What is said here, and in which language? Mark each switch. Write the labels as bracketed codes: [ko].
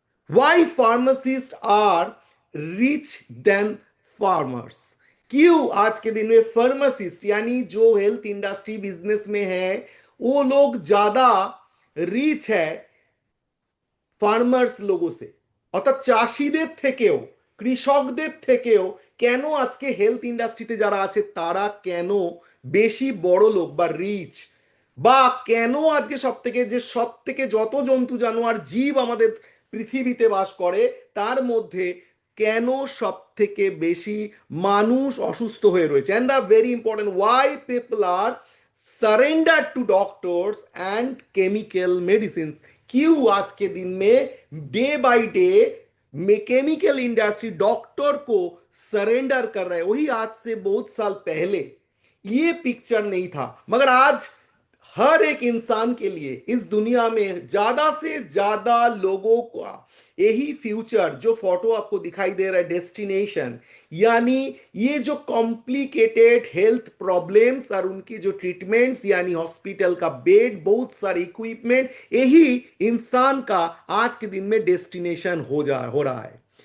[en] Why pharmacists are rich than farmers. [hi] क्यों आज के दिन में फार्मासिस्ट यानी जो हेल्थ इंडस्ट्री बिजनेस में है वो लोग ज्यादा रिच है ফার্মার্স লোগো সে, [bn] অর্থাৎ চাষিদের থেকেও, কৃষকদের থেকেও কেন আজকে হেলথ ইন্ডাস্ট্রিতে যারা আছে তারা কেন বেশি বড় লোক বা রিচ, বা কেন আজকে সব থেকে যত জন্তু জানোয়ার জীব আমাদের পৃথিবীতে বাস করে তার মধ্যে কেন সব থেকে বেশি মানুষ অসুস্থ হয়ে রয়েছে। [en] And the very important, why people are surrender to doctors and chemical medicine. [hi] क्यों आज के दिन में day by day chemical industry doctor को सरेंडर कर रहे हैं। वही आज से बहुत साल पहले ये पिक्चर नहीं था, मगर आज हर एक इंसान के लिए इस दुनिया में ज्यादा से ज्यादा लोगों का यही फ्यूचर, जो फोटो आपको दिखाई दे रहा है डेस्टिनेशन, यानी ये जो कॉम्प्लिकेटेड हेल्थ प्रॉब्लम्स और उनकी जो ट्रीटमेंट्स यानी हॉस्पिटल का बेड, बहुत सारे इक्विपमेंट, यही इंसान का आज के दिन में डेस्टिनेशन हो रहा है।